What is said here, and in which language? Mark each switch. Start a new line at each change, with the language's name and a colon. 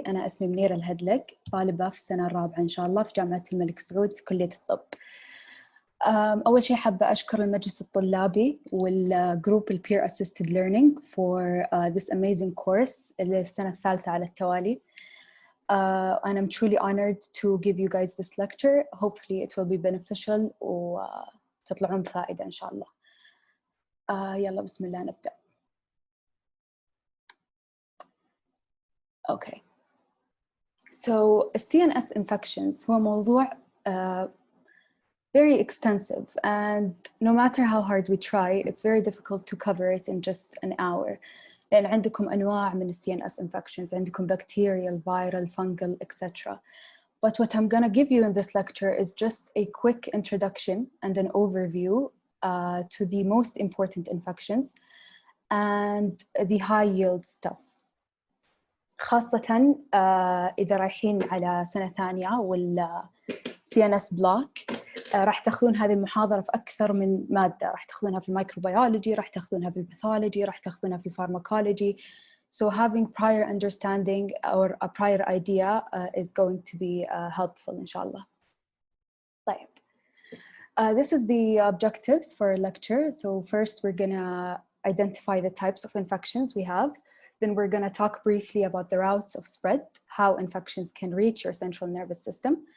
Arabic: أنا اسمي منيرة الهدلق، طالبة في السنة الرابعة إن شاء الله في جامعة الملك سعود في كلية الطب. أول شيء حابة أشكر المجلس الطلابي والجروب
English: Peer Assisted Learning for this amazing course
Arabic: اللي السنة الثالثة على التوالي.
English: And I'm truly honored to give you guys this lecture. Hopefully it will be beneficial
Arabic: وتطلعون بفائدة إن شاء الله. يلا بسم الله نبدأ.
English: Okay. So CNS infections
Arabic: هو موضوع
English: very extensive, and no matter how hard we try, it's very difficult to cover it in just an hour.
Arabic: لأن عندكم أنواع من CNS infections. عندكم
English: bacterial, viral, fungal, etc. But what I'm gonna give you in this lecture is just a quick introduction and an overview to the most important infections and the high yield stuff.
Arabic: خاصة إذا رايحين على سنة ثانية وال CNS block راح تاخذون هذه المحاضرة في أكثر من مادة. راح تاخذونها في الميكروبيولوجي، راح تاخذونها في الباثولوجي، راح تاخذونها في الفارماكولوجي.
English: So having prior understanding or a prior idea is going to be helpful
Arabic: إن شاء الله. طيب.
English: This is the objectives for a lecture. So first we're gonna identify the types of infections we have. Then we're gonna talk briefly about the routes of spread, how infections can reach your central nervous system.